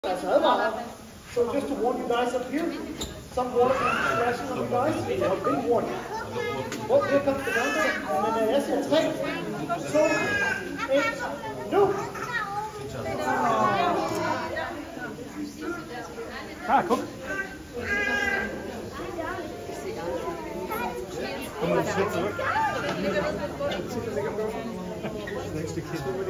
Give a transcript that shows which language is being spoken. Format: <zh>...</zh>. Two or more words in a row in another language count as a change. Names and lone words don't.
<en>So just to warn you guys up here, some water can be splashing on you guys. A big warning. Well, here comes the number, and then that's it. 3, 2, 1,</en> <da>nu! Kom. Kom nu, sæt dig. Næste kæft.</da>